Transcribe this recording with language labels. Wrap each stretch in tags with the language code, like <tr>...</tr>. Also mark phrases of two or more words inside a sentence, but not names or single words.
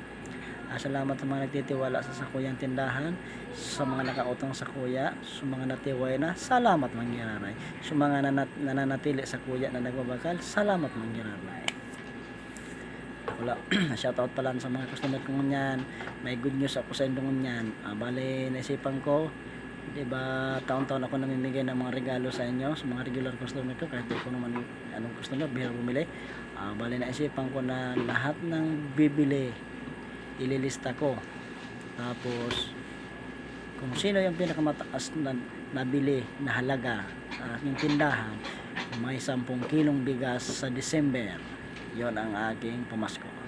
<bik>Salamat sa mga nagtitiwala sa kuyang tindahan, sa mga nakautang sa kuya, sa mga natiway na salamat manggiraray, sa mga nananatili sa kuya na nagbabakal salamat manggiraray. Wala, shoutout pala sa mga customer ko ngunyan. May good news ako sa indong ngunyan.</bik> <tl>Bali, naisipan ko diba taon-taon ako namimigay ng mga regalo sa inyo sa mga</tl> <en>regular customer</en> <tl>ko kahit di ko naman anong customer bihira bumili. Bali naisipan ko na lahat ng bibili ililista ko, tapos kung sino yung pinakamataas na nabili na halaga yung tindahan may 10 kilong bigas sa December, yon ang aking pamasko.</tl>